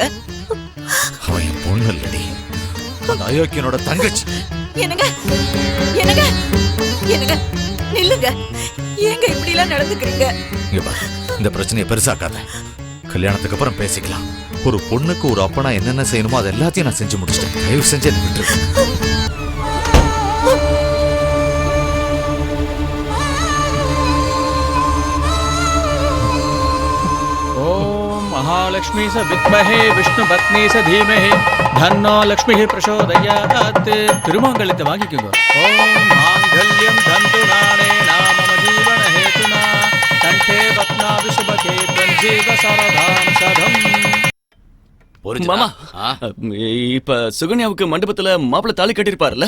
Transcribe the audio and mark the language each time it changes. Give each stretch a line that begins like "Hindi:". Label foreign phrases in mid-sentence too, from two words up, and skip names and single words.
Tamil: அவன் என் பொண்ணு இல்லடி, அந்த அயோக்கியனோட தங்கச்சி. என்னங்க, என்னங்க, என்னங்க நில்லுங்க, ஏங்க இப்படி எல்லாம் நடந்துக்கிறீங்க? இங்க பாரு, இந்த பிரச்சனையை பெருசாக்காத. கல்யாணத்துக்கு அப்புறம் பேசிக்கலாம். ஒரு பொண்ணுக்கு ஒரு அப்பனா என்னென்ன செய்யணுமோ அது எல்லாத்தையும் நான் செஞ்சு முடிச்சிட்டேன். தயவு செஞ்சு என்ன விட்டுரு.
Sanskrit: महालक्ष्मी स विद्महे विष्णुपत्नी स धीमहि धन्नो लक्ष्मी प्रचोदयात्
Tamil: திருமாங்கல்யத்தை வாங்கிக்கோங்க.
Sanskrit: ओम् माङ्गल्यम् तन्तु नाने नाम जीवन हेतुना कण्ठे पद्मावि शुभगे पञ्जीव शरदाम् शतम्.
Tamil: மாமா, இப்ப சுகன்யாவுக்கு மண்டபத்துல மாப்பிள்ளை தாலி கட்டிருப்பாருல்ல?